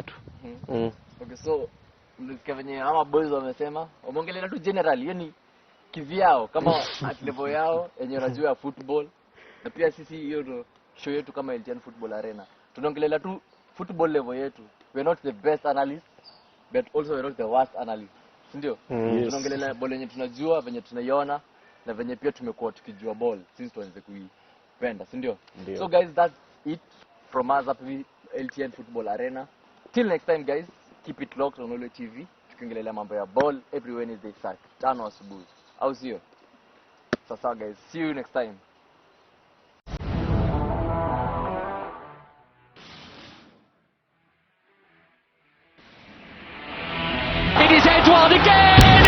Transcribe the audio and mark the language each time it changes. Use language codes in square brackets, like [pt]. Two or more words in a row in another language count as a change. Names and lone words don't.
[sw] Okay, so mlisikia venye ama boys wamesema wamongelea tu general yani kivyao kama [en] at level [sw] yao yenye unajua football na pia sisi hiyo ndo show yetu kama LTN Football Arena tunaongelea tu [en] football level [sw] yetu. [en] We are not the best analysts but also we are not the worst analysts, [sw] ndio? Tunaongelea ball yenye tunajua venye tunaiona na venye pia tumekuwa tukijua [en] ball since [sw] tuanze kuipenda, ndio? [en] So guys, that's it from us at LTN Football Arena. Till next time guys, keep it locked on Lolwe TV. [sw] Tukiongelea mambo ya ball [en] every Wednesday [sw] saa 5 asubuhi. Au sio? Sasa guys, [en] see you next time. It is Edouard again.